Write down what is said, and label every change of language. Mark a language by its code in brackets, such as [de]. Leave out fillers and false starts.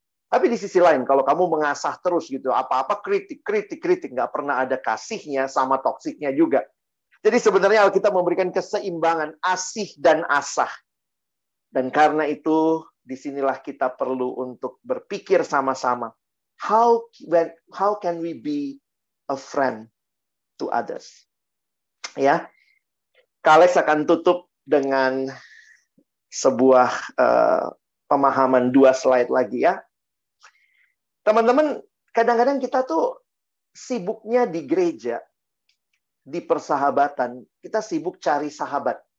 [id] Tapi di sisi lain, kalau kamu mengasah terus gitu, apa-apa kritik, nggak pernah ada kasihnya sama toksiknya juga. Jadi sebenarnya Alkitab memberikan keseimbangan asih dan asah. Dan karena itu, disinilah kita perlu untuk berpikir sama-sama. [en] How can we be a friend to others? [id] Ya, Kalex akan tutup dengan sebuah pemahaman 2 slide lagi ya. Teman-teman, kadang-kadang kita tuh sibuknya di gereja, di persahabatan, kita sibuk cari sahabat.